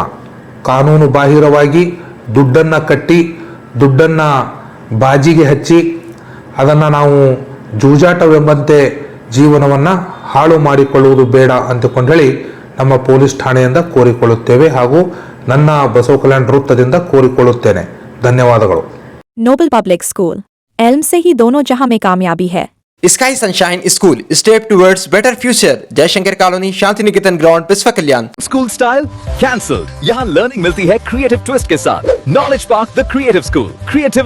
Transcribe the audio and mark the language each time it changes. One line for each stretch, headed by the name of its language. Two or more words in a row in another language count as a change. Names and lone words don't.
Kannada: ಕಾನೂನು ಬಾಹಿರವಾಗಿ ದುಡ್ಡನ್ನು ಕಟ್ಟಿ, ದುಡ್ಡನ್ನು ಬಾಜಿಗೆ ಹಚ್ಚಿ, ಅದನ್ನು ನಾವು ಜೂಜಾಟವೆಂಬಂತೆ ಜೀವನವನ್ನು ಹಾಳು ಮಾಡಿಕೊಳ್ಳುವುದು ಬೇಡ ಅಂತಕೊಂಡು ಹೇಳಿ ನಮ್ಮ ಪೊಲೀಸ್ ಠಾಣೆಯಿಂದ ಕೋರಿಕೊಳ್ಳುತ್ತೇವೆ ಹಾಗೂ ನನ್ನ ಬಸವ ಕಲ್ಯಾಣ ವೃತ್ತದಿಂದ ಕೋರಿಕೊಳ್ಳುತ್ತೇನೆ. ಧನ್ಯವಾದಗಳು.
Hindi: नोबल पब्लिक स्कूल एल्म से ही दोनों जहां में कामयाबी है.
English: Sky Sunshine School step towards better future. जयशंकर कॉलोनी, शांति निकेतन ग्राउंड, बिस्वा कल्याण. School style cancel.
Hindi: यहाँ लर्निंग मिलती है
English: creative twist
Hindi: के साथ. नॉलेज पार्क द क्रिएटिव स्कूल.